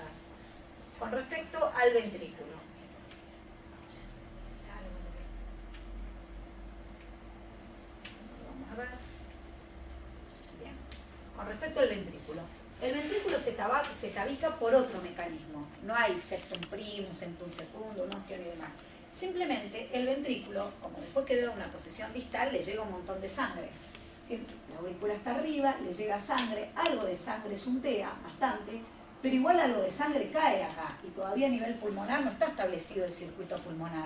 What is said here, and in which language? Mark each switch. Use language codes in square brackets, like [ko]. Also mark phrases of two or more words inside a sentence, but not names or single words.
[es] Con respecto al ventrículo. Vamos a ver. Bien. Con respecto al ventrículo. El ventrículo se tabica por otro mecanismo. No hay [la] septum primum, septum secundum, ostium [es] y demás. Simplemente el ventrículo, como después quedó en una posición distal, le llega un montón de sangre. La aurícula está arriba, le llega sangre, algo de sangre shuntea, bastante, pero igual algo de sangre cae acá y todavía a nivel pulmonar no está establecido el circuito pulmonar.